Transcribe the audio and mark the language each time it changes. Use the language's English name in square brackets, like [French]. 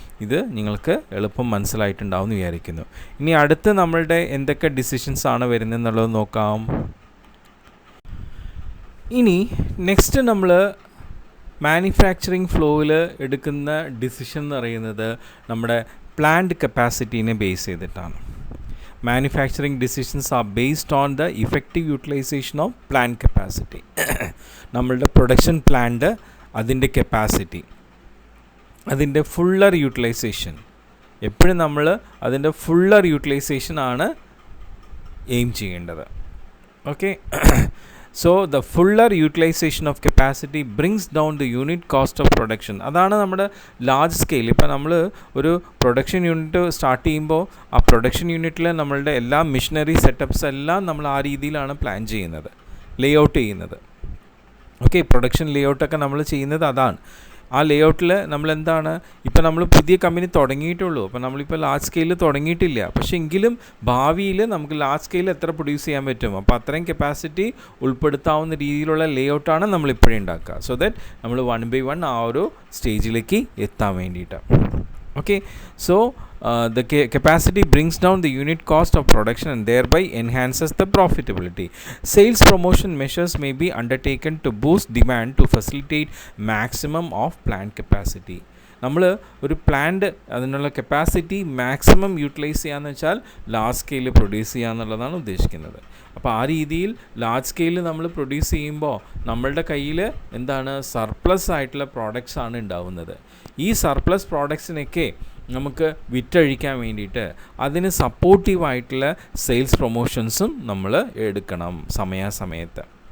[Malayalam] ഇത് നിങ്ങൾക്ക് എളുപ്പം മനസ്സിലായിട്ടുണ്ടാവും എന്ന് വിചാരിക്കുന്നു. ഇനി അടുത്ത് നമ്മളുടെ എന്തൊക്കെ ഡിസിഷൻസ് ആണ് വരുന്നതെന്നുള്ളത് നോക്കാം. ഇനി നെക്സ്റ്റ് നമ്മൾ മാനുഫാക്ചറിങ് ഫ്ലോയിൽ എടുക്കുന്ന ഡിസിഷൻ എന്ന് പറയുന്നത് നമ്മുടെ പ്ലാന്റ് കപ്പാസിറ്റീനെ ബേസ് ചെയ്തിട്ടാണ്. [English] Manufacturing decisions are based on the effective utilization of plant capacity. [Malayalam] നമ്മളുടെ പ്രൊഡക്ഷൻ പ്ലാന്റ്, അതിൻ്റെ കപ്പാസിറ്റി, അതിൻ്റെ ഫുള്ളർ യൂട്ടിലൈസേഷൻ, എപ്പോഴും നമ്മൾ അതിൻ്റെ ഫുള്ളർ യൂട്ടിലൈസേഷൻ ആണ് എയിം ചെയ്യേണ്ടത്. Okay, [English] So the fuller utilisation of capacity brings down the unit cost of production. [Malayalam] അതാണ് നമ്മുടെ ലാർജ് സ്കെയിൽ. ഇപ്പോൾ നമ്മൾ ഒരു പ്രൊഡക്ഷൻ യൂണിറ്റ് സ്റ്റാർട്ട് ചെയ്യുമ്പോൾ ആ പ്രൊഡക്ഷൻ യൂണിറ്റിൽ നമ്മളുടെ എല്ലാ മിഷനറി സെറ്റപ്സ് എല്ലാം നമ്മൾ ആ രീതിയിലാണ് പ്ലാൻ ചെയ്യുന്നത്, ലേ ഔട്ട് ചെയ്യുന്നത്. ഓക്കെ, പ്രൊഡക്ഷൻ ലേ ഔട്ടൊക്കെ നമ്മൾ ചെയ്യുന്നത് അതാണ്. ആ ലേ ഔട്ടിൽ നമ്മളെന്താണ്, ഇപ്പോൾ നമ്മൾ പുതിയ കമ്പനി തുടങ്ങിയിട്ടുള്ളൂ, അപ്പോൾ നമ്മളിപ്പോൾ ലാർജ് സ്കെയിൽ തുടങ്ങിയിട്ടില്ല. പക്ഷേ എങ്കിലും ഭാവിയിൽ നമുക്ക് ലാർജ് സ്കെയിൽ എത്ര പ്രൊഡ്യൂസ് ചെയ്യാൻ പറ്റും, അപ്പോൾ അത്രയും കപ്പാസിറ്റി ഉൾപ്പെടുത്താവുന്ന രീതിയിലുള്ള ലേ ഔട്ടാണ് നമ്മളിപ്പോഴേ ഉണ്ടാക്കുക. സോ ദാറ്റ് നമ്മൾ 1 by 1 ആ ഒരു സ്റ്റേജിലേക്ക് എത്താൻ വേണ്ടിയിട്ട്. [English] Okay, so the capacity brings down the unit cost of production and thereby enhances the profitability. Sales promotion measures may be undertaken to boost demand to facilitate maximum of plant capacity. [Malayalam] നമ്മൾ ഒരു plant അതിനുള്ള capacity maximum utilise ചെയ്യാന്ന് വെച്ചാൽ large സ്കെയിലിൽ produce ചെയ്യുക എന്നുള്ളതാണ് ഉദ്ദേശിക്കുന്നത്. അപ്പോൾ ആ രീതിയിൽ ലാർജ് സ്കെയിലിൽ നമ്മൾ പ്രൊഡ്യൂസ് ചെയ്യുമ്പോൾ നമ്മളുടെ കയ്യിൽ എന്താണ്, സർപ്ലസ് ആയിട്ടുള്ള പ്രോഡക്റ്റ്സ് ആണ് ഉണ്ടാവുന്നത്. ഈ സർപ്ലസ് പ്രോഡക്ട്സിനൊക്കെ നമുക്ക് വിറ്റഴിക്കാൻ വേണ്ടിയിട്ട് അതിന് സപ്പോർട്ടീവായിട്ടുള്ള സെയിൽസ് പ്രൊമോഷൻസും നമ്മൾ എടുക്കണം സമയാസമയത്ത്.